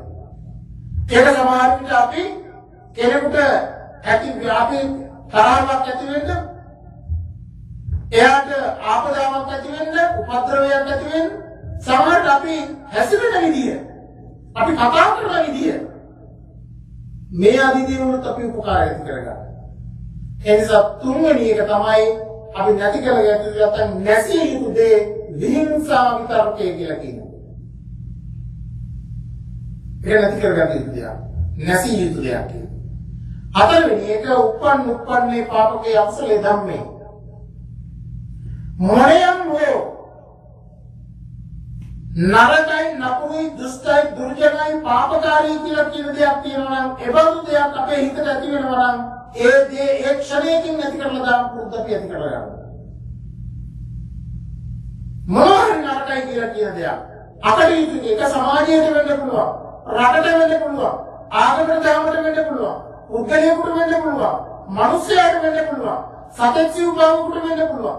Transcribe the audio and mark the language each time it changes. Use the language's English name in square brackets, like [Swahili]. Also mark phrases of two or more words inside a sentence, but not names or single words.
[Sinhala] ඒක සමහර විට අපි කෙනෙකුට අපි තරහවක් ඇති වෙන්න එයාට ආපදාවක් ඇති වෙන්න උපද්‍රවයක් ඇති වෙන්න සමහරට අපි හැසිරෙන විදිය අපි කතා කරන විදිය මේ ආදී දේවලුත් අපි උපකාර ඇති කරගන්න. ඒ නිසා තුන්වෙනි එක තමයි අපි නැති කරගන්න නැත්නම් නැසිය යුතු දේ විහිංසා විතරකය කියලා කියනවා. ඒක නැති කරගන්න යුතු දෙයක්. නැසිය යුතු දෙයක් කියලා. හතරවෙනි එක [Pali] උප්පන්නේ පාපකේ අකුසලේ ධම්මේ. [Sinhala] මොණයන් වූ නරකයි නපුරුයි දුෂ්ටයි දුර්ජනයි පාපකාරී කියලා කියන දෙයක් තියෙනවා නම් ඒබඳු දෙයක් අපේ හිතට ඇති වෙනවා නම් ඒ දේ ඒ ක්ෂණයකින් නැති කරලා දාන්න පුරුද්ද අපි ඇති කරගන්න. මොනවාරි නරකයි කියලා කියන දෙයක් අකටයුතු එක සමාජයට වෙන්න පුළුවන්, රටට වෙන්න පුළුවන්, ආගමකට ධර්මයට වෙන්න පුළුවන්, පුද්ගලයෙකුට වෙන්න පුළුවන්, මිනිසයාට වෙන්න පුළුවන්, සතෙක් සිව්පාවකට වෙන්න පුළුවන්.